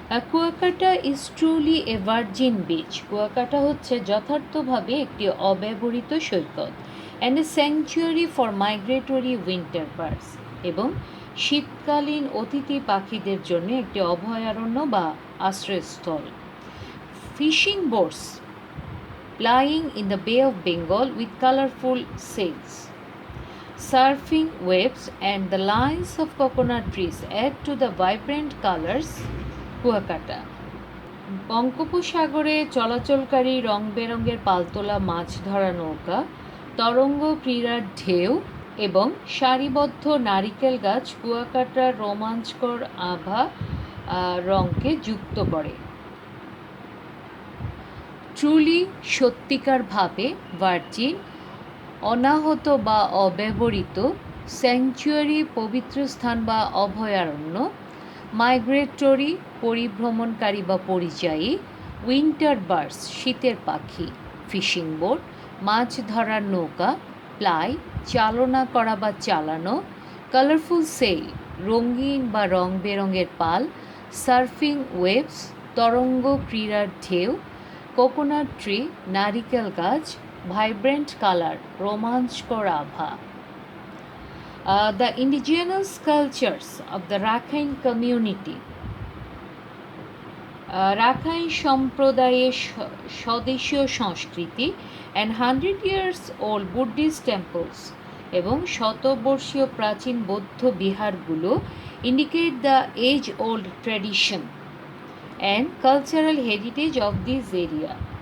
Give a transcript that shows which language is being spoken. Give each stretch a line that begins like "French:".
English: Kuakata is truly a virgin beach.
Bangla: Kuakata হচ্ছে যথার্থভাবে একটি অব্যবহৃত সৈকত।
English: and a sanctuary for migratory winter birds,
Bangla: এবং শীতকালীন অতিথি পাখিদের জন্য একটি অভয়ারণ্য বা আশ্রয়স্থল।
English: Fishing boats plying in the Bay of Bengal with colorful sails. Surfing waves and the lines of coconut trees add to the vibrant colors.
Bangla: Kuakata বঙ্গোপসাগরে চলাচলকারী রং বেরঙের পালতোলা মাছ ধরা নৌকা, তরঙ্গ ক্রীড়ার ঢেউ এবং সারিবদ্ধ নারিকেল গাছ কুয়াকাটার রোমাঞ্চকর আভা রঙকে যুক্ত করে। ট্রুলি সত্যিকারভাবে ভার্জিন, অনাহত বা অব্যবহৃত, স্যাংচুয়ারি পবিত্র স্থান বা অভয়ারণ্য, মাইগ্রেটরি পরিভ্রমণকারী বা পরিযায়ী, উইন্টার বার্ডস শীতের পাখি, ফিশিং বোট মাছ ধরার নৌকা, প্লাই চালনা করা বা চালানো, কালারফুল সেল রঙিন বা রং বেরঙের পাল, সার্ফিং ওয়েভস তরঙ্গ ক্রীড়ার ঢেউ, কোকোনাট ট্রি নারিকেল গাছ, ভাইব্রেন্ট কালার রোমাঞ্চকর আভা।
English: The indigenous cultures of the Rakhine community.
Bangla: Rakhine সম্প্রদায়ের স্বদেশীয় সংস্কৃতি
English: and 100 years old Buddhist temples
Bangla: এবং শতবর্ষীয় প্রাচীন বৌদ্ধ বিহারগুলো
English: Indicate the age old tradition and cultural heritage of this area.